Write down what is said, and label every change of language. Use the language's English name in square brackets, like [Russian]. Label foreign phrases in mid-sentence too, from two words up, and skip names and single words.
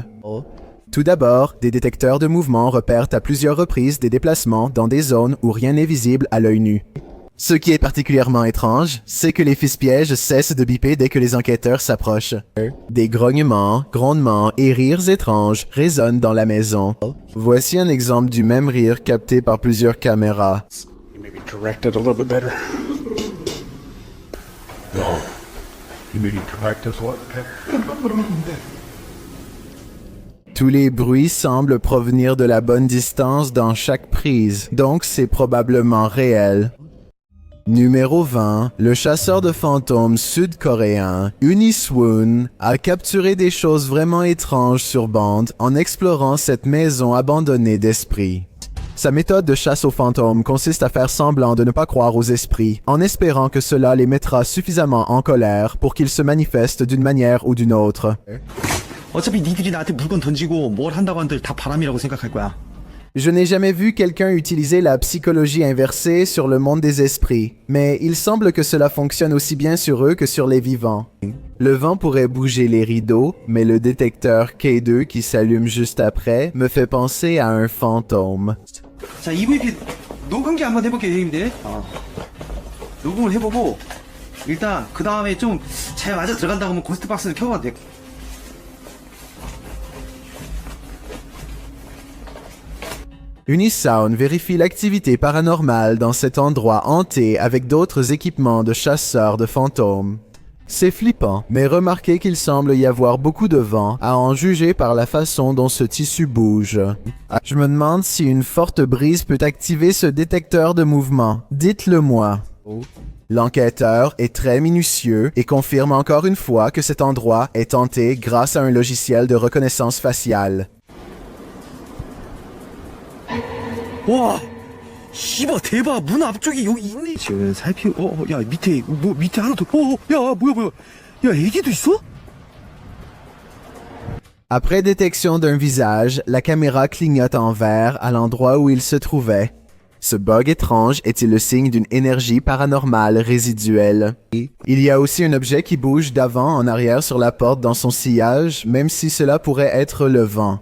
[French] Tout d'abord, des détecteurs de mouvement repèrent à plusieurs reprises des déplacements dans des zones où rien n'est visible à l'œil nu. Ce qui est particulièrement étrange, c'est que les fils-pièges cessent de biper dès que les enquêteurs s'approchent. Des grognements, grondements et rires étranges résonnent dans la maison. Voici un exemple du même rire capté par plusieurs caméras. [English] Maybe direct it a little bit better. No. You mean correct us what? [French] Tous les bruits semblent provenir de la bonne distance dans chaque prise, donc c'est probablement réel. Numéro 20, le chasseur de fantômes sud-coréen Uniswoon a capturé des choses vraiment étranges sur bande en explorant cette maison abandonnée d'esprits. Sa méthode de chasse aux fantômes consiste à faire semblant de ne pas croire aux esprits, en espérant que cela les mettra suffisamment en colère pour qu'ils se manifestent d'une manière ou d'une autre. [Korean] 어차피 니들이 나한테 물건 던지고 뭘 한다고 한들 다 바람이라고 생각할 거야. [French] Je n'ai jamais vu quelqu'un utiliser la psychologie inversée sur le monde des esprits, mais il semble que cela fonctionne aussi bien sur eux que sur les vivants. Le vent pourrait bouger les rideaux, mais le détecteur K2 qui s'allume juste après me fait penser à un fantôme. [Korean] 자, EVP 녹음기 한번 해볼게요, 형님들. 녹음을 해보고 일단 그 다음에 좀 잘 맞아 들어간다고 하면 고스트박스를 켜봐도 돼. [French] Unisound vérifie l'activité paranormale dans cet endroit hanté avec d'autres équipements de chasseurs de fantômes. C'est flippant, mais remarquez qu'il semble y avoir beaucoup de vent, à en juger par la façon dont ce tissu bouge. Je me demande si une forte brise peut activer ce détecteur de mouvement. Dites-le moi. L'enquêteur est très minutieux et confirme encore une fois que cet endroit est hanté grâce à un logiciel de reconnaissance faciale. [Korean] 와, 씨발 대박. 문 앞쪽에 여기 있네. 지금 야 밑에 뭐 밑에 하나 더. 야 뭐야. 야 애기도 있어? [French] Après détection d'un visage, la caméra clignote en vert à l'endroit où il se trouvait. Ce bug étrange est-il le signe d'une énergie paranormale résiduelle? Il y a aussi un objet qui bouge d'avant en arrière sur la porte dans son sillage, même si cela pourrait être le vent.